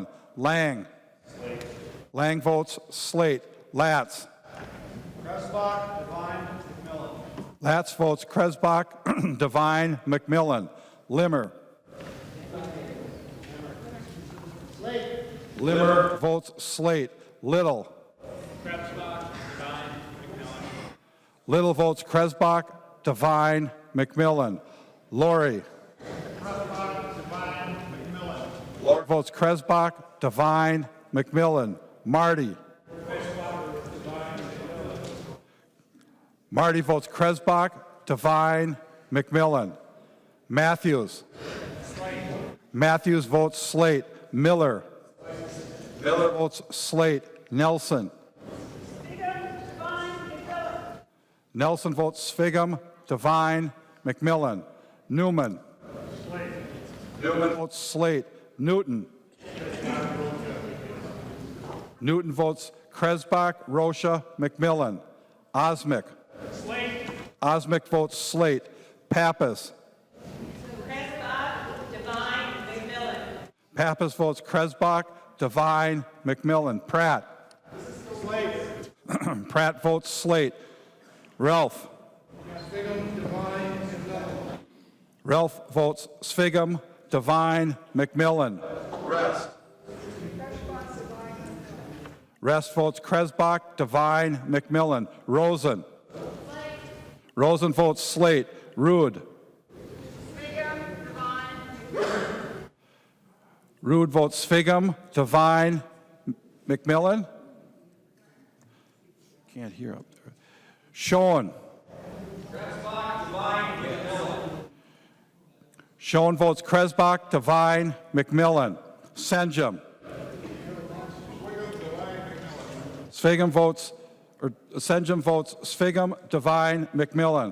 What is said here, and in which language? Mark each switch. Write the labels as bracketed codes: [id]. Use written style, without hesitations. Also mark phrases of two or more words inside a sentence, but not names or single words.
[en] Lang. Lang votes slate. Latz. Kresbach, Devine, McMillan. Latz votes Kresbach, Devine, McMillan. Limmer. Limmer votes slate. Little. Little votes Kresbach, Devine, McMillan. Laurie. Laurie votes Kresbach, Devine, McMillan. Marty. Marty votes Kresbach, Devine, McMillan. Matthews. Matthews votes slate. Miller. Miller votes slate. Nelson. Nelson votes Sviggum, Devine, McMillan. Newman. Newman votes slate. Newton. Newton votes Kresbach, Rocha, McMillan. Osmic. Osmic votes slate. Pappas. Devine, McMillan. Pappas votes Kresbach, Devine, McMillan. Pratt. Pratt votes slate. Ralph. Ralph votes Sviggum, Devine, McMillan. Rest votes Kresbach, Devine, McMillan. Rosen. Rosen votes slate. Rude. Rude votes Sviggum, Devine, McMillan. Can't hear up there. Schoen. Schoen votes Kresbach, Devine, McMillan. Senjum. Sviggum votes, or Senjum votes Sviggum, Devine, McMillan.